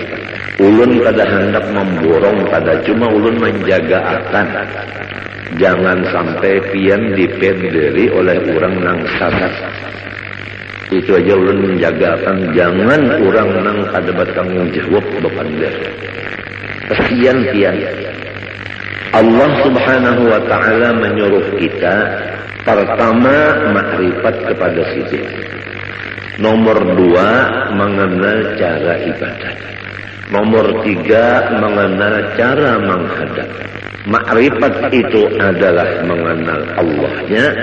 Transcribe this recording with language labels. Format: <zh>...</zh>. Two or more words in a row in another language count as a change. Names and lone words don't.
<bjn>Ulun kada hendak memborong, kada cuma ulun menjaga akan jangan sampai pian dipederi oleh orang nang salah. Itu aja ulun menjaga akan jangan orang nang kada bertanggung jawab beban dia. Kesian pian.</bjn> <id>Allah</id> <ar>سبحانه وتعالى</ar> <id>menyuruh kita pertama makrifat kepada sisi. Nomor 2 mengenal cara ibadat. Nomor 3 mengenal cara menghadap. Makrifat itu adalah mengenal Allahnya.</id>